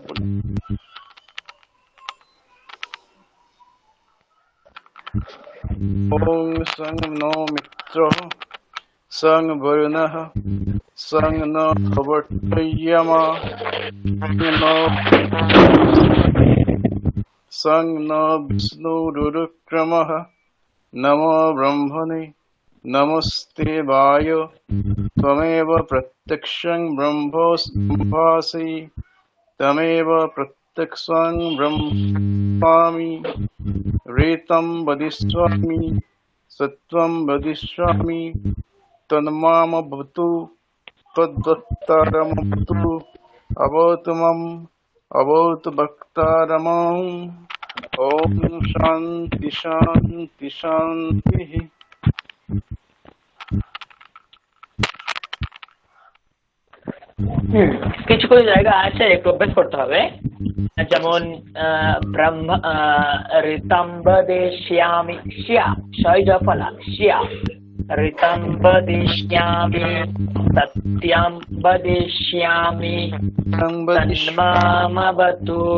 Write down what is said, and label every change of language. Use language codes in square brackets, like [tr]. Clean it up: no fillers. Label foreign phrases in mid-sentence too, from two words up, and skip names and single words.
[sa] ওম সং নো মিত্রঃ সং বরুণঃ সং নো ভবত্বর্যমা সং নো বিষ্ণুরুক্রমঃ নমো ব্রহ্মণে নমস্তেবায় त्वमेव प्रत्यक्षं ब्रह्मासि तमेव प्रत्यक्षं ब्रह्मामि ऋतं वदिष्यामि सत्यं वदिष्यामि तन्मामवतु तद्वक्तारमवतु अवतु मम अवतु वक्तारमम्। ওম শান্তি শান্তি শান্তি। [bn] কিছু কিছু জায়গা আছে একটু অভ্যাস করতে হবে, যেমন [sa] ব্রহ্ম ঋতম বদিষ্যামি, [bn] শিয়া শৈজ ফলা শিয়া, [sa] ঋতম বদিষ্যামি, সত্যম বদিষ্যামি, তন্মামবতু